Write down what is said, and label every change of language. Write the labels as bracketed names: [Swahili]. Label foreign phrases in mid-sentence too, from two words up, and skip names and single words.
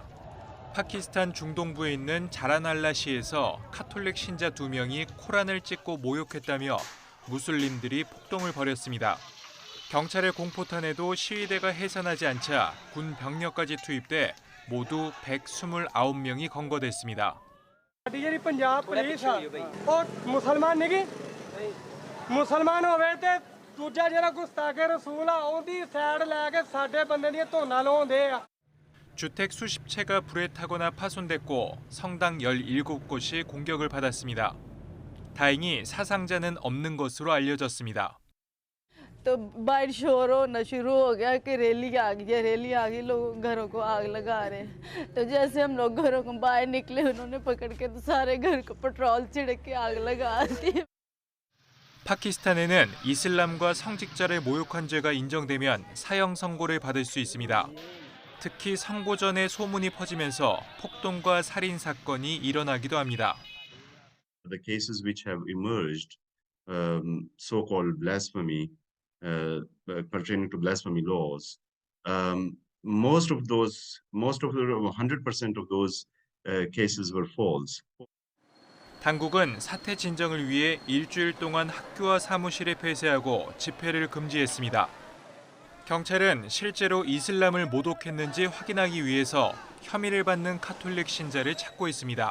[Korean] 파키스탄 중동부에 있는 자라날라시에서 카톨릭 신자 2명이 코란을 찍고 모욕했다며 무슬림들이 폭동을 벌였습니다. 경찰의 공포탄에도 시위대가 해산하지 않자 군 병력까지 투입돼 모두 129명이 검거됐습니다. [Punjabi] ਪੰਜਾਬ ਪੁਲਿਸ ਉਹ ਮੁਸਲਮਾਨ ਨਹੀਂ ਮੁਸਲਮਾਨ ਹੋਵੇ ਤੇ ਦੂਜਾ ਜਿਹੜਾ ਗੁਸਤਾਖੇ ਰਸੂਲ ਆ ਉਹਦੀ ਸਾਈਡ ਲੈ ਕੇ ਸਾਡੇ ਬੰਦੇ ਦੀਆਂ ਧੋਨਾ ਲਾਉਂਦੇ ਆ [Korean] 주택 수십 채가 불에 타거나 파손됐고 성당 17곳이 공격을 받았습니다. 다행히 사상자는 없는 것으로 알려졌습니다. [Hindi] तो बाहर शोर होना शुरू हो गया कि रैली आ गई लोग घरों को आग लगा रहे हैं। तो जैसे हम लोग घरों को बाहर निकले उन्होंने पकड़ के तो सारे घर को पेट्रोल छिड़क के आग लगा दी। [Korean] 파키스탄에는 이슬람과 성직자를 모욕한 죄가 인정되면 사형 선고를 받을 수 있습니다. 특히 선고 전에 소문이 퍼지면서 폭동과 살인 사건이 일어나기도 합니다. [English] The cases which have emerged, so-called blasphemy, pertaining to blasphemy laws, most of the 100% of those cases were false. [Korean] 당국은 사태 진정을 위해 일주일 동안 학교와 사무실을 폐쇄하고 집회를 금지했습니다. 경찰은 실제로 이슬람을 모독했는지 확인하기 위해서 혐의를 받는 카톨릭 신자를 찾고 있습니다.